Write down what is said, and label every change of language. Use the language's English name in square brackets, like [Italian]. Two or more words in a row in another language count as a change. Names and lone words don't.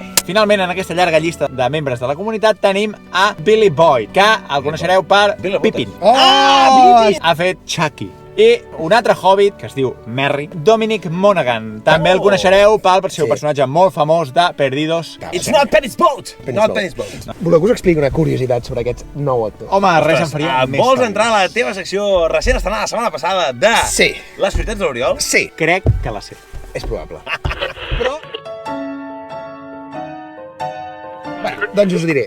[Catalan] Finalment, en aquesta llarga llista de membres de la comunitat tenim a Billy Boyd, que el coneixereu per Billy Boyd. Pippin. Oh! Ha fet Chucky. I un altre hobbit, que es diu Merry, Dominic Monaghan. També el coneixereu pel seu Sí. personatge molt famós de Perdidos. [English] It's not Penny's boat. Penny's Not boat. Penny's boat. [Catalan] Voleu que us expliqui una curiositat sobre aquest nou actor? Home, res em faria més Vols feliç. entrar a la teva secció recent estrenada la setmana passada de... Sí. Les curiositats de l'Oriol? Sí, Crec que la sé. és probable. Però... Bueno, doncs us ho diré.